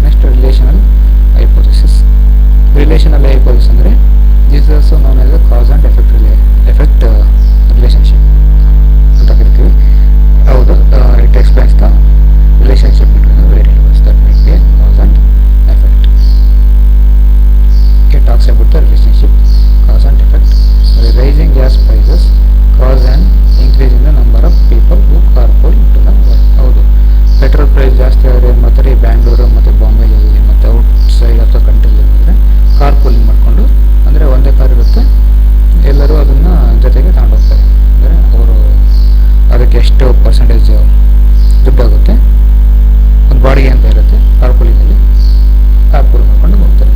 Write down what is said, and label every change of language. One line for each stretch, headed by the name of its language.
English: Next relational hypothesis. Relational hypothesis ಅಂದರೆ this is also known as a cause and effect relationship
Kannada: ಅಂತ ಕರಿತೀವಿ.
English: ಹೌದು, it explains the relationship between the variables that make a cause and effect. It talks about the relationship cause and effect. Rising gas prices cause an increase in the number of people who carpool to the work.
Kannada: ಹೌದು, petrol price ಜಾಸ್ತಿ ಆದರೆ ಏನು ಮಾಡ್ತಾರೆ, ಬ್ಯಾಂಗ್ಳೂರು ಮತ್ತು ಬಾಂಬೆಯಲ್ಲಿ ಮತ್ತು
English: outside of the ಕಂಟ್ರಿಲಿ
Kannada: ಅಂದರೆ car pooling ಮಾಡಿಕೊಂಡು, ಅಂದರೆ ಒಂದೇ ಕಾರ್ ಇರುತ್ತೆ, ಎಲ್ಲರೂ ಅದನ್ನು ಜೊತೆಗೆ ತಗೊಂಡು ಹೋಗ್ತಾರೆ. ಅಂದರೆ ಅವರು ಅದಕ್ಕೆ ಎಷ್ಟು ಪರ್ಸೆಂಟೇಜ್ ದುಡ್ಡಾಗುತ್ತೆ, ಒಂದು ಬಾಡಿಗೆ ಅಂತ ಇರುತ್ತೆ ಕಾರ್ ಪೂಲಿಂಗಲ್ಲಿ, ಕಾರ್ ಪೂಲ್ ಮಾಡ್ಕೊಂಡು ಹೋಗ್ತಾರೆ.